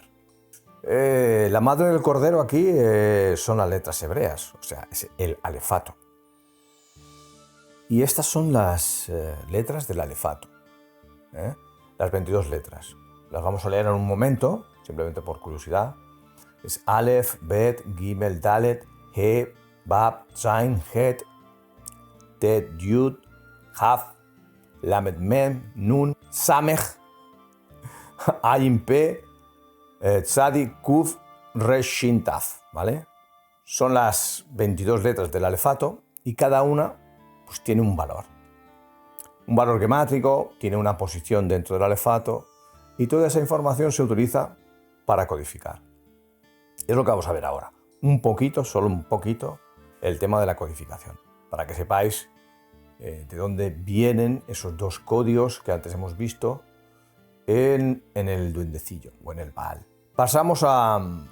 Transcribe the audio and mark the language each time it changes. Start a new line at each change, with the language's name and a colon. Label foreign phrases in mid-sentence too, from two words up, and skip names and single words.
Spanish: La madre del cordero aquí son las letras hebreas, o sea, es el alefato. Y estas son las letras del alefato, las 22 letras. Las vamos a leer en un momento, simplemente por curiosidad.
Hebrew: Es אלף, בית, גימל, דלת, הא, ואו, זין, חית, טית, יוד, כף, למד, מם, נון, סמך, עין, פא, צדי, קוף, ריש, שין, תו,
Spanish: ¿vale? Son las 22 letras del alefato y cada una pues, tiene un valor. Un valor gemátrico, tiene una posición dentro del alefato y toda esa información se utiliza para codificar. Es lo que vamos a ver ahora. Un poquito, solo un poquito, el tema de la codificación, para que sepáis de dónde vienen esos 2 códigos que antes hemos visto en el duendecillo o en el Baal.